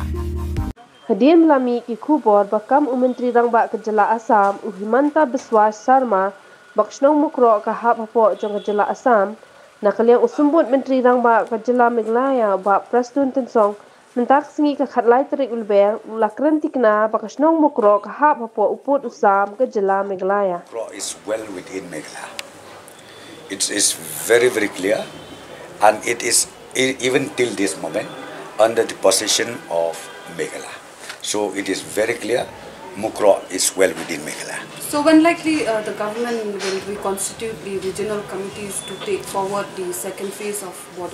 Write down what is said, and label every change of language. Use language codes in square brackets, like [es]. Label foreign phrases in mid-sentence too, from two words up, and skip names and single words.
[kha] Hadien melami ki khubor bakam Mentri rangbah ke Jylla Assam, Himanta Biswa Sarma, bak shnong Mukroh ke Hap Hapoh jong ke Jylla Assam, na liang U Symbud Myntri rangbah ke Jylla Meghalaya bak Prestone tynsong, mentak sngi ke tarik Lber, la Kren Tikna bak shnong Mukroh ke Hap Hapoh uput Assam ke Jylla Meghalaya. [en] Mukroh is well within Meghalaya. It is very clear, and it is even till this moment under the possession of Meghalaya. So it is very clear, Mukroh is well within Meghalaya. So when likely the government will reconstitute the regional committees to take forward the second phase of border?